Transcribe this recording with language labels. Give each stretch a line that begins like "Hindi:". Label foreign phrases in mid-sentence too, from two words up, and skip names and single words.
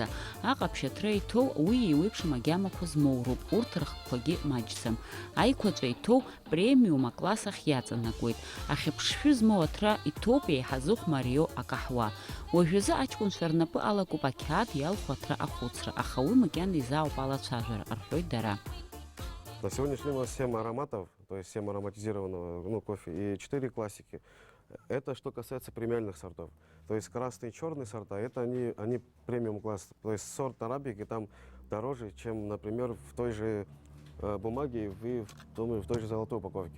Abkhazian: Аҟаԥшьаҭра иҭоу уи еиуеиԥшым агьамақәа змоуроуп, урҭ рхқәагьы маҷӡам. Аиқәаҵәа иҭоу премиум акласс ахь иаҵанакуеит. Ахьыԥшшәы змоу аҭра иҭоуп еиҳа зыхәмариоу акаҳуа. Уажәазы аҷкәынцәа рнапы алакуп ақьаад иалху аҭра ахәыцра, аха уи макьана изаауп алацәажәара, рҳәоит дара.
Russian: На сегодняшний день у нас 7 ароматов, то есть 7 ароматизированного кофе и 4 классики. Это что касается премиальных сортов. То есть красные и черные сорта, это они премиум класс. То есть сорт арабики там дороже, чем, например, в той же бумаге и в той же золотой упаковке.